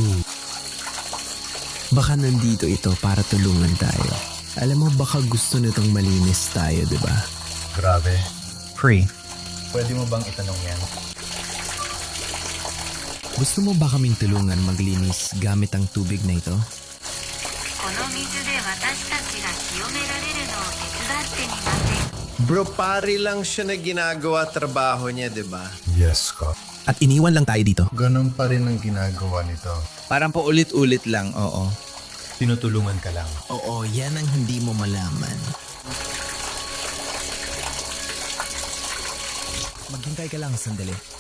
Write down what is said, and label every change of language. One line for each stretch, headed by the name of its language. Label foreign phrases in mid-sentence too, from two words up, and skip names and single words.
Filipino: Baka nandito ito para tulungan tayo. Alam mo, baka gusto nitong malinis tayo, di ba? Grabe. Free. Pwede mo bang itanong yan? Gusto mo ba kaming tulungan maglinis gamit ang tubig na ito?
Japanese: この水で私たちが清められるのを手伝ってみません。
Filipino: Bro, pare lang siya na ginagawa trabaho niya, di ba? Yes, ka. At iniwan lang tayo dito. Ganon pa rin ang ginagawa nito. Parang paulit-ulit lang, oo. Tinutulungan ka lang. Oo, yan ang hindi mo malaman. Maghintay ka lang sandali.